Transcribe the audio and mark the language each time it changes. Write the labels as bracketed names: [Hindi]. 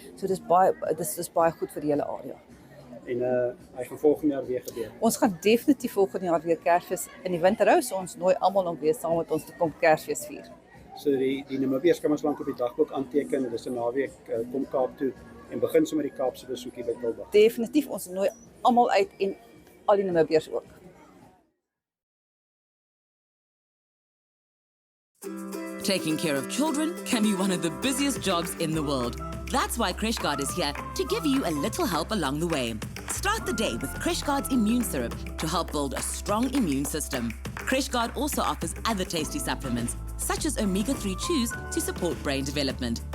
[Afrikaans] So dis baie goed vir die hele area. En hy gaan volgende jaar weer gebeur. Ons gaan definitief volgende jaar weer Kersfees in die winter hou, so ons nooi almal om weer saam met ons te kom Kersfees vier. So die Namibiërs kan ons lank op die dagboek aanteken, dis 'n naweek, kom Kaap toe en begin sommer die Kaapse besoekie by Tilbag. Definitief, ons nooi almal uit en al die Namibiërs ook. [English] Taking care of children can be one of the busiest jobs in the world. That's why CrècheGuard is here to give you a little help along the way. Start the day with CrècheGuard's immune syrup to help build a strong immune system. CrècheGuard also offers other tasty supplements, such as omega-3 chews to support brain development.